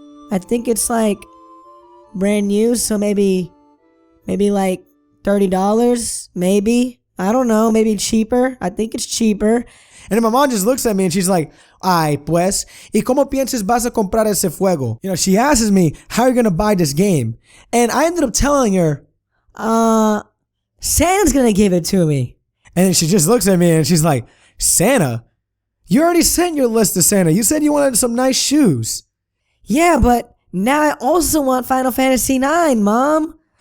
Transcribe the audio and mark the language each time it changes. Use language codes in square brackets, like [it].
[en] I think it's like brand new, so maybe like $30, maybe. I don't know, maybe cheaper. I think it's cheaper. And then my mom just looks at me and she's like, [es] ay, pues, ¿y cómo piensas vas a comprar ese fuego? [en] You know, she asks me, how are you going to buy this game? And I ended up telling her, Santa's going to give it to me. And then she just looks at me and she's like, Santa? You already sent your list to Santa. You said you wanted some nice shoes. Yeah, but now I also want Final Fantasy IX, Mom.